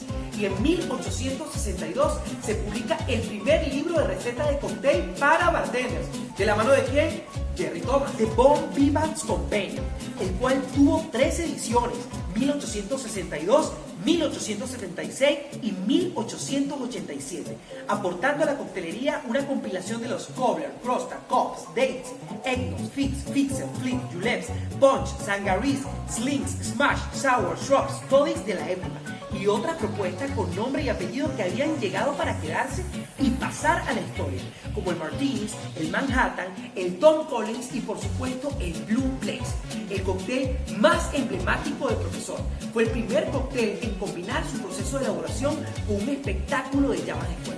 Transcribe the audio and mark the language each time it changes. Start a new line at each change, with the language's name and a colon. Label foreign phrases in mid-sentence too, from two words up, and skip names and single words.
Spanish: Y en 1862 se publica el primer libro de recetas de cóctel para bartenders. ¿De la mano de quién? Jerry Thomas. The Bon Vivants Companion, el cual tuvo 3 ediciones: 1862, 1876 y 1887, aportando a la coctelería una compilación de los Cobbler, Crosta, Cobbs, Dates, Eggnos, Fix, Fixer, Flip, Juleps, Punch, Sangaree, Slings, Smash, Sour, Shrubs, toddies de la época, y otras propuestas con nombre y apellido que habían llegado para quedarse y pasar a la historia, como el Martinis, el Manhattan, el Tom Collins y por supuesto el Blue Blaze, el cóctel más emblemático del profesor. Fue el primer cóctel en combinar su proceso de elaboración con un espectáculo de llamas de fuego.